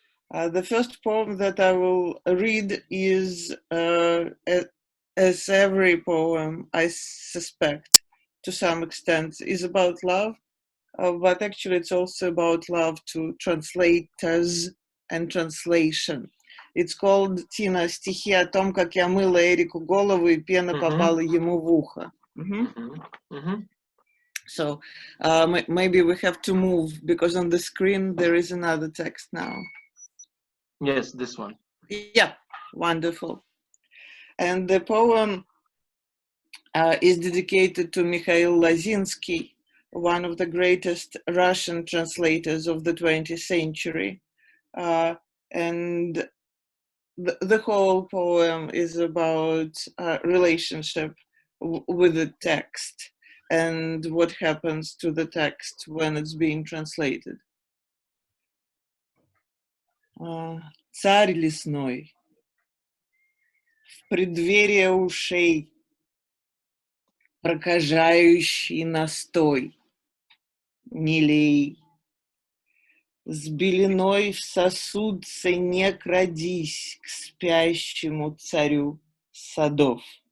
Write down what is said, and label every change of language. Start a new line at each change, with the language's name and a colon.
English: The first poem that I will read is, as every poem, I suspect, to some extent, is about love, but actually it's also about love to translators and translation. It's called Tino,
Russian: стихи о том, как я мыла Эрику голову и пена попала ему в ухо.
English: So maybe we have to move, because on the screen there is another text now. Yes, this one. Yeah, wonderful. And the poem is dedicated to Mikhail Lazinsky, one of the greatest Russian translators of the 20th century. And the whole poem is about relationship with the text and what happens to the text when it's being translated.
Russian: Царь лесной, в преддверие ушей, прокажающий настой, не лей. С белиной в сосудце не крадись к спящему царю садов.